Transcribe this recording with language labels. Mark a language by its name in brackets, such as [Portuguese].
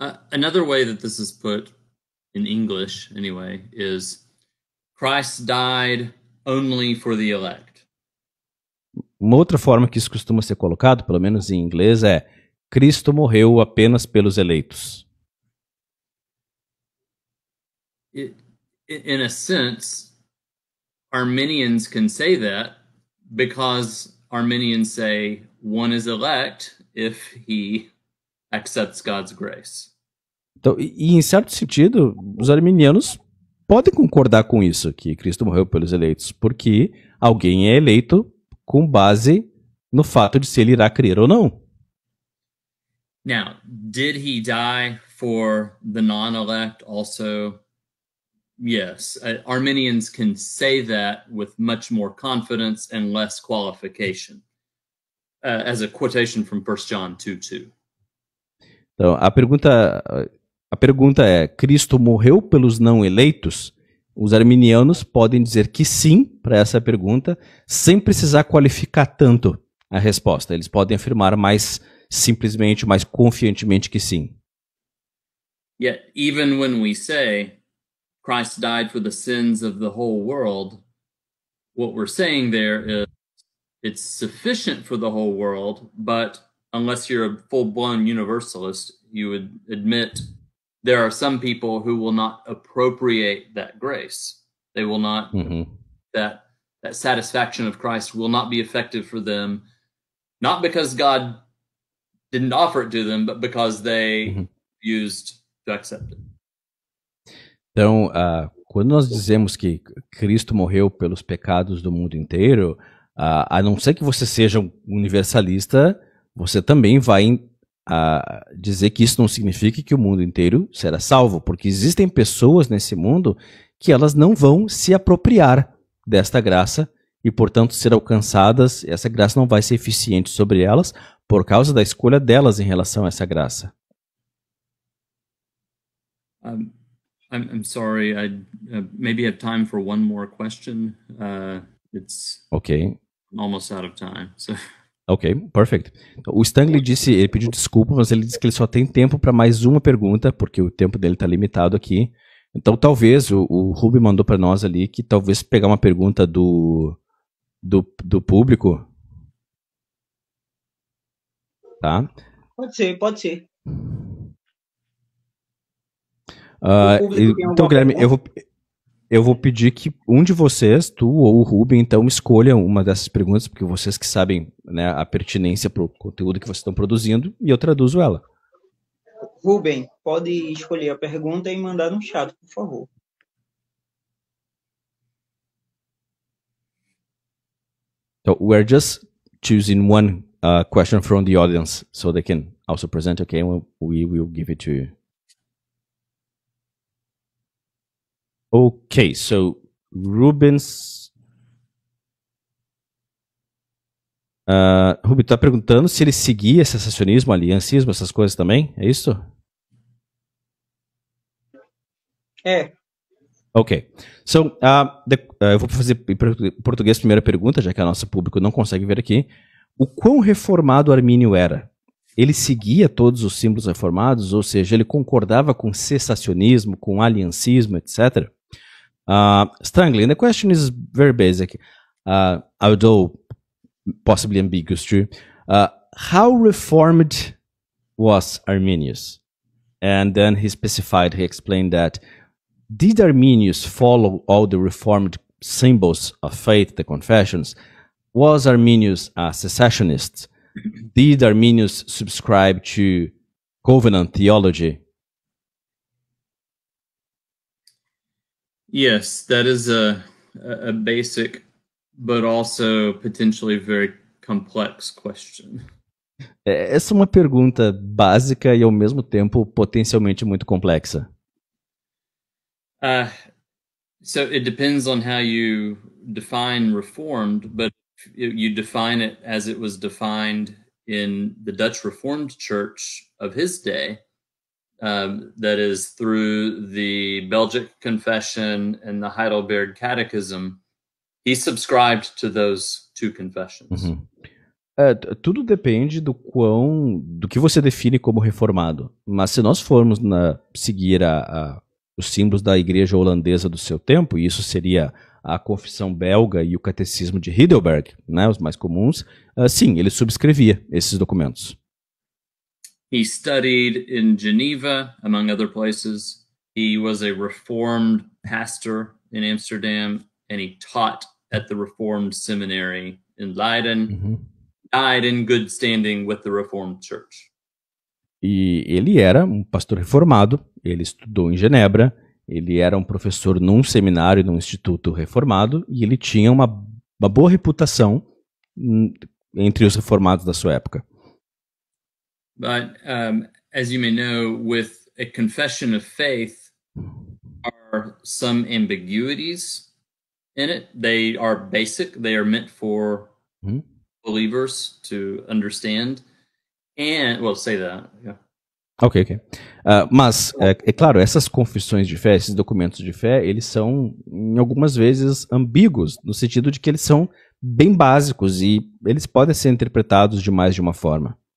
[English] Another way that this is put in English, anyway, is Christ died only for the elect. [Portuguese] Uma outra forma que isso costuma ser colocado, pelo menos em inglês, é Cristo morreu apenas pelos eleitos. [English] In a sense, Arminians can say that because Arminians say one is elect if he accepts God's grace. [Portuguese] Então, e em certo sentido, os arminianos podem concordar com isso, que Cristo morreu pelos eleitos, porque alguém é eleito com base no fato de se ele irá crer ou não. [English] Now, did he die for the non-elect also? Yes. Arminians can say that with much more confidence and less qualification. As a quotation from 1 John 2:2. [Portuguese] Então, a pergunta é, Cristo morreu pelos não eleitos? Os arminianos podem dizer que sim para essa pergunta, sem precisar qualificar tanto a resposta. Eles podem afirmar mais simplesmente, mais confiantemente que sim. [English] Yet, even when we say Christ died for the sins of the whole world, what we're saying there is it's sufficient for the whole world, but unless you're a full-blown universalist, you would admit there are some people who will not appropriate that grace. They will not, that satisfaction of Christ will not be effective for them, not because God didn't offer it to them, but because they refused to accept it. [Portuguese] Então, quando nós dizemos que Cristo morreu pelos pecados do mundo inteiro, a não ser que você seja um universalista, você também vai dizer que isso não significa que o mundo inteiro será salvo, porque existem pessoas nesse mundo que elas não vão se apropriar desta graça e, portanto, ser alcançadas, essa graça não vai ser eficiente sobre elas por causa da escolha delas em relação a essa graça. [English] I'm sorry, I maybe have time for one more question. It's almost out of time. So. Ok, perfect. [Portuguese] O Stanley disse, ele pediu desculpa, mas ele disse que ele só tem tempo para mais uma pergunta, porque o tempo dele está limitado aqui. Então talvez o Ruby mandou para nós ali que talvez pegar uma pergunta do público, tá? Pode ser, pode ser. Ah, O público tem então, alguma Guilherme, pergunta? eu vou pedir que um de vocês, tu ou o Ruben, então escolha uma dessas perguntas, porque vocês que sabem, né, a pertinência para o conteúdo que vocês estão produzindo, e eu traduzo ela. Ruben, pode escolher a pergunta e mandar no chat, por favor. [English] So we're just choosing one question from the audience, so they can also present. Okay, we will give it to you. Okay, so Rubens. [Portuguese] Ruben, tá perguntando se ele seguia secessionismo, aliancismo, essas coisas também? É isso? É. Ok. So, eu vou fazer em português a primeira pergunta, já que o nosso público não consegue ver aqui. O quão reformado Armínio era? Ele seguia todos os símbolos reformados, ou seja, ele concordava com cessacionismo, com aliancismo, etc. [English] Strangling, the question is very basic, although possibly ambiguous too. How reformed was Arminius? And then he explained that did Arminius follow all the reformed symbols of faith, the confessions? Was Arminius a cessationist? Did Arminius subscribe to covenant theology? Yes, that is a basic, but also potentially very complex question. [Portuguese] Essa é uma pergunta básica e ao mesmo tempo potencialmente muito complexa. [English] So it depends on how you define reformed, but you define it as it was defined in the Dutch Reformed Church of his day, that is through the Belgic Confession and the Heidelberg Catechism. He subscribed to those two confessions. Uhum. [Portuguese] Tudo depende do que você define como reformado. Mas se nós formos seguir os símbolos da igreja holandesa do seu tempo, e isso seria a confissão belga e o catecismo de Heidelberg, né, os mais comuns, sim, ele subscrevia esses documentos. [English] He studied in Geneva, among other places. He was a Reformed pastor in Amsterdam, and he taught at the Reformed Seminary in Leiden. Uhum. Died in good standing with the Reformed Church. [Portuguese] E ele era um pastor reformado, ele estudou em Genebra, ele era um professor num seminário, num instituto reformado, e ele tinha uma boa reputação entre os reformados da sua época. [English] But as you may know, with a confession of faith are some ambiguities in it. They are basic. They are meant for believers to understand. And, well, say that. Yeah. Ok. [Portuguese] Mas, é claro, essas confissões de fé, esses documentos de fé, eles são, em algumas vezes, ambíguos, no sentido de que eles são bem básicos e eles podem ser interpretados de mais de uma forma.